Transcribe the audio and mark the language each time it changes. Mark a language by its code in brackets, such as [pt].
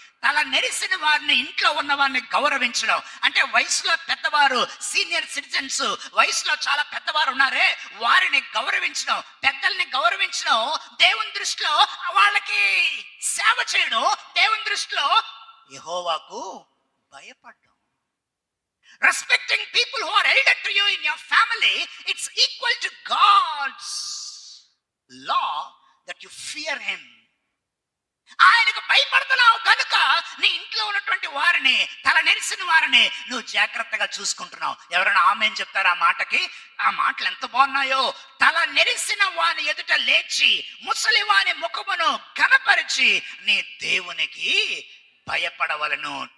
[te] తల నెరిసిన వారిని, ఇంట్లో ఉన్న వారిని గౌరవించడం అంటే వయసులో పెద్దవారు, సీనియర్ సిటిజన్స్, వయసులో చాలా పెద్దవారు ఉన్నారే వారిని గౌరవించడం, పెద్దల్ని గౌరవించడం. దేవుని దృష్టిలో వాళ్ళకి సేవ చేయడం, దేవుని దృష్టిలో యెహోవాకు భయపడడం. [en] Respecting people who are elder to you in your family, it's equal to God's law that you fear him. [te] ఆయనకు భయపడుతున్నావు కనుక నీ ఇంట్లో ఉన్నటువంటి వారిని, తల నెరిసిన వారిని నువ్వు జాగ్రత్తగా చూసుకుంటున్నావు. ఎవరైనా ఆమేన్ చెప్తారా ఆ మాటకి? ఆ మాటలు ఎంత బాగున్నాయో. తల నెరిసిన వాని ఎదుట లేచి ముసలి వాని ముఖమును ఘనపరిచి నీ దేవునికి భయపడవలను.